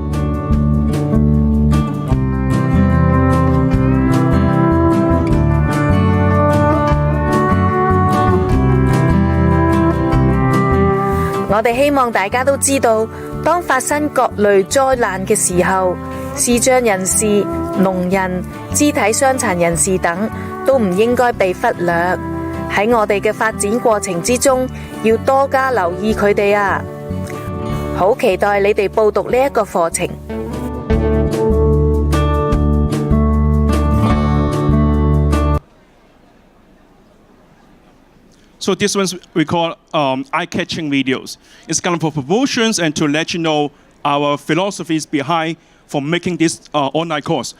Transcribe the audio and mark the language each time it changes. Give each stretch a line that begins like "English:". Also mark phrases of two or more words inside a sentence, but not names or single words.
Cantonese: 我哋希望大家都知道，當發生各類災難嘅時候，視障人士、聾人、肢體傷殘人士等都唔應該被忽略。喺我哋嘅發展過程之中，要多加留意佢哋啊！好期待你哋報讀呢一個課程。
English: So this one we call eye-catching videos. It's kind of for promotions and to let you know our philosophies behind for making this online course.